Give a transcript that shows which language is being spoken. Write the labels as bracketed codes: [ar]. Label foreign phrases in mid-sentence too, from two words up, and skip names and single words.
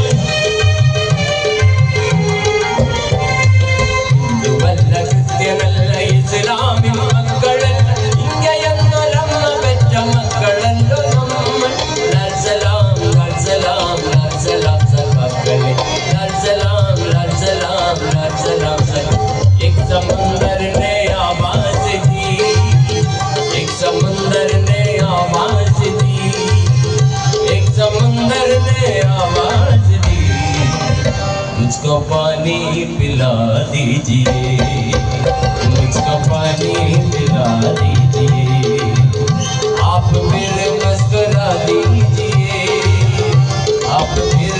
[ml] ഹിന്ദുവല്ല ക്രിസ്ത്യനല്ല ഇസ്ലാമിൻ മക്കളല്ല ഇന്ത്യ എന്നൊരമ്മ പെറ്റ മക്കളല്ലോ നമ്മൾ. സഖാക്കളെ. [hi] एक समुंदर ने आवाज दी, एक समुंदर ने आवाज दी, एक समुंदर ने आवाज दी, मुझको पानी पिला दीजिए, मुझको पानी पिला दीजिए, आप मेरे मुस्कुरा दीजिए, आप